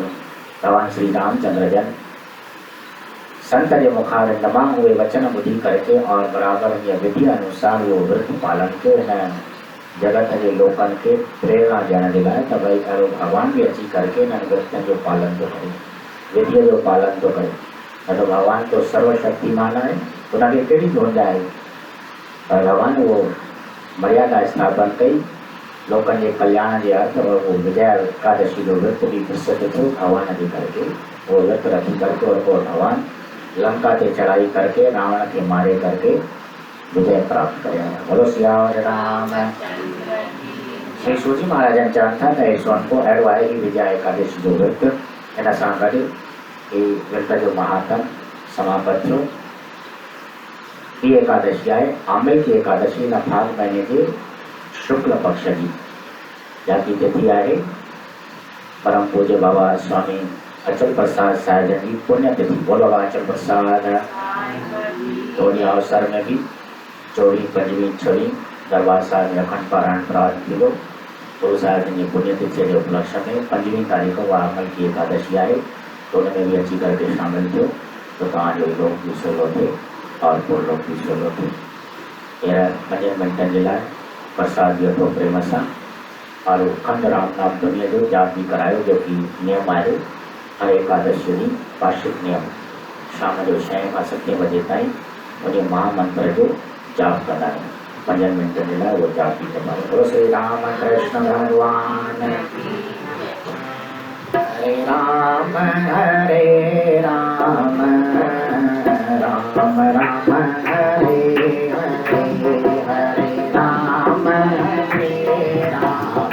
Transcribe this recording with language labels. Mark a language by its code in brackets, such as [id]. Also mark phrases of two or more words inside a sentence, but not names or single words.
[sd] भगवान श्री रामचंद्र जन संत जे मुखार तमाम उहे वचन ॿुधी करके और बराबर ये विधि अनुसार वो व्रत पालन कयो। हिन जगत जे लोकनि खे प्रेरणा ॾियण जे लाइ त भई अहिड़ो भगवान बि अची करके हिननि व्रतनि जो पालन थो करे, विधिअ जो पालन थो करे। त भगवान तो सर्वशक्तिमान आहे, उनखे कहिड़ी घुंज आहे, पर भगवान उहो मर्यादा स्थापन कई लोकनि जे कल्याण जे अर्थ और वो विजया एकादशी जो व्रत भी प्रसिद्ध थियो भगवान जे करके। वो व्रत रखी करके और पोइ भगवान लंका ते चढ़ाई करके रावण के मारे करके विजय प्राप्त करे। बोलो सियावर राम। श्री सूजी महाराजन चवनि था त सोन को अहिड़ो आहे कि विजया एकादशी जो व्रत हिन सां गॾु ही व्रत जो महात्म समाप्त थियो। ही एकादशी आहे आमिल की एकादशी हिन फाग महीने जे शुक्ल पक्ष जी जाती तिथि आहे। परम पूज्य बाबा स्वामी अचल प्रसाद साहिब जन जी पुण्यतिथि। बोलो बाबा अचल प्रसाद। तो उन अवसर में भी 24, 25, 26 दरबार साहिब में अखंड पारायण प्रारंभ थींदो। गुरु साहिब जन जी पुण्यतिथि जे उपलक्ष्य में 5वीं तारीख़ उहा अमल की एकादशी आहे, तो उनमें भी अची करके शामिल थियो तो तव्हांजो लोक भी सवलो थिए और पूर्ण लोक भी सवलो थिए। 5 मिंटनि जे लाइ प्रसाद बि वठो प्रेम सां और खंड राम नाम दुनिया जो जाप भी करायो, जो कि नियम आहे हर एकादशी ॾींहुं वार्षिक नियम। शाम जो 6 खां 7 बजे ताईं उन महामंत्र जो जाप कंदा आहियूं। 5 मिंटनि जे लाइ उहो जाप बि कंदा आहियूं। बोलो श्री राम कृष्ण भगवान। [sa] हरे राम राम राम राम हरे हरे, हरे राम [sd] हरे राम।